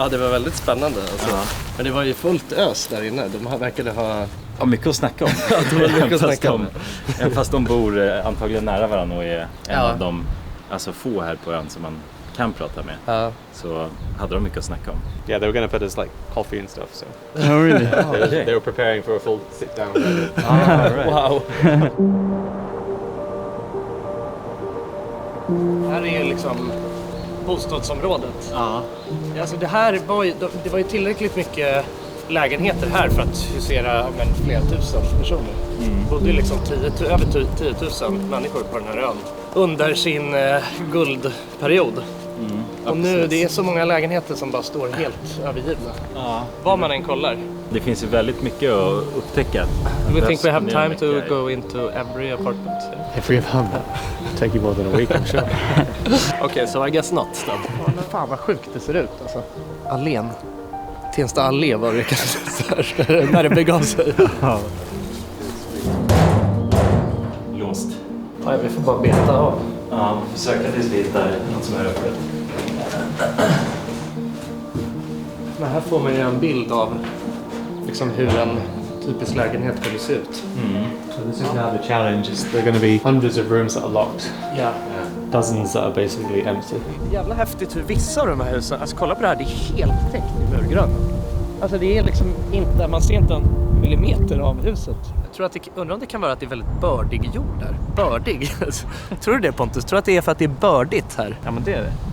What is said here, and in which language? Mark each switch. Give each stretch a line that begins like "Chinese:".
Swedish: Ja, det var väldigt spännande. Alltså. Men det var ju fullt ös där inne. De verkade ha... Ja, mycket att snacka om. det var mycket att snacka om. Även fast de bor antagligen nära varandra och är en Ja. av de få här på ön som man kan prata med. Ja. Så hade de mycket att snacka om.
English: Yeah, they were going to put us like coffee and stuff. So Oh, really? they were preparing for a full sit down. Wow.
Swedish: Här är ju liksom bostadsområdet. Ja. Alltså det här var ju tillräckligt mycket lägenheter här för att husera flera tusen personer. Bodde ju liksom över 10 000 människor på den här ön under sin guldperiod. Och nu det är så många lägenheter som bara står helt övergivna. Ja. Var man än kollar. Det finns ju väldigt mycket att upptäcka.
English: Do we think we have time to go into every apartment? If we have that, take you more than a week, I'm sure. Okay, so I guess not.
Swedish: Men fan vad sjukt det ser ut alltså. Allén. Tensta allé var det kanske när det begav sig. Låst. Ja, vi får bara beta av. Ja, försöka tills vi hittar något som är öppet. Men här får man ju en bild av liksom hur en typisk lägenhet skulle se ut.
English: So this is now the challenge. There are going to be hundreds of rooms that are locked.
Swedish: Ja.
English: Dozens that are basically empty.
Swedish: Jävla häftigt hur vissa av de här husen, alltså kolla på det här, det är helt täckt i murgrön. Alltså det är liksom inte, man ser inte en millimeter av huset. Jag tror att undrar om det kan vara att det är väldigt bördig jord där. Bördig? Tror du det, Pontus? Tror du att det är för att det är bördigt här? Ja, men det är det.